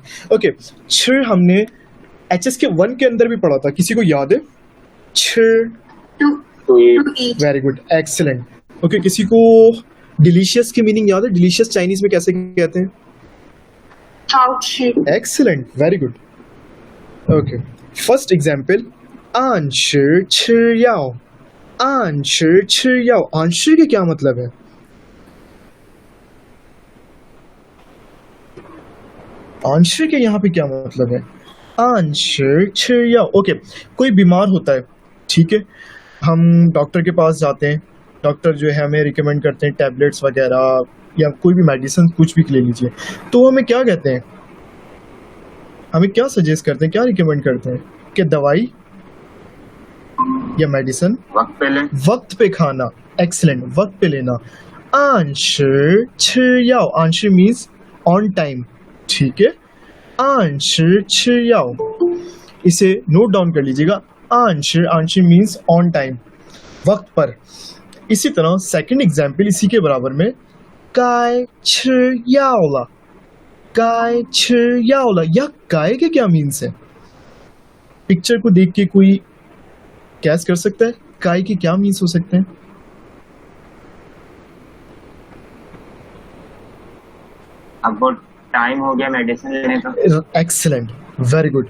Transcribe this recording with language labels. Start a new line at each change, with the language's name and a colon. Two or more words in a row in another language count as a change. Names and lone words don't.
Hindi: ओके, 吃 हमने एचएस के 1 के अंदर भी पढ़ा था, किसी को याद है?
Chinese: 吃
English: to eat. very good, excellent.
Hindi: ओके, किसी को डिलीशियस की मीनिंग याद है? डिलीशियस चाइनीज में कैसे कहते हैं?
English: excellent, very good.
Hindi: ओके,
English: first example
Chinese: 按时吃药 按时吃药 按时
Hindi: के क्या मतलब है? 按时 के यहाँ पे क्या मतलब है?
Chinese: 按时吃药।
Hindi: ओके, कोई बीमार होता है, ठीक है, हम डॉक्टर के पास जाते हैं, डॉक्टर जो है हमें रिकमेंड करते हैं टैबलेट्स वगैरह या कोई भी मेडिसिन कुछ भी ले लीजिए, तो हमें क्या कहते हैं, हमें क्या सजेस्ट करते हैं, क्या रिकमेंड करते हैं कि दवाई या मेडिसिन वक्त पे खाना। एक्सीलेंट, वक्त पे लेना।
Chinese: 按时吃药 按时
English: means on time,
Hindi: ठीक है।
Chinese: 按时吃药
Hindi: इसे
English: note down
Hindi: कर लीजिएगा। 按时
English: means on time,
Hindi: वक्त पर। इसी तरह
English: second example
Hindi: इसी के बराबर में
Chinese: 该吃药了 该吃药了
Hindi: या 该 के क्या मीन्स है? पिक्चर को देख के कोई कैस कर सकता है काय के क्या मीन्स हो सकते हैं? अब टाइम हो गया मेडिसिन लेने का।
English: excellent, very good.